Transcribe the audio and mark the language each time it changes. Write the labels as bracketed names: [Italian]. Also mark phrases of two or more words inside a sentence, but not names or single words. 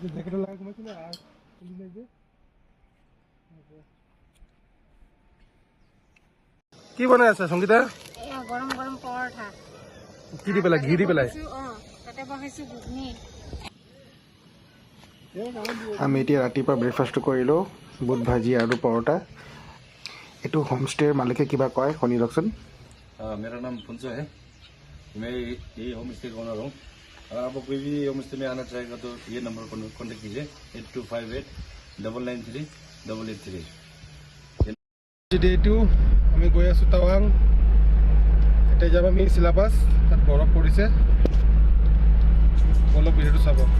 [Assamese] কি বনাই আছে সংগীতা? গৰম গৰম পৰঠা। কি দি পেলাই? ঘি দি পেলাই? তাতে বহাইছোঁ ঘুগনি। আমি এতিয়া ৰাতিপুৱা ব্ৰেকফাষ্টটো কৰিলোঁ, বুট ভাজি আৰু পৰঠা। এইটো হোমষ্টেৰ मालिके কিবা কয়, শুনি লওকচোন। [Hindi] मेरा नाम फुंसो है। मैं यही [English] home stay [Hindi] का ओनर हूँ। अगर आपको कोई भी [English] home stay [Hindi] में आना चाहेगा तो ये नंबर पर कॉन्टेक्ट कीजिए 8258998883। [Assamese] ডে 2 আমি গৈ আছোঁ টাৱাং। এতিয়া যাম আমি চেলাপাছ, তাত বৰফ পৰিছে। অলপ ভিডিঅ'টো চাব।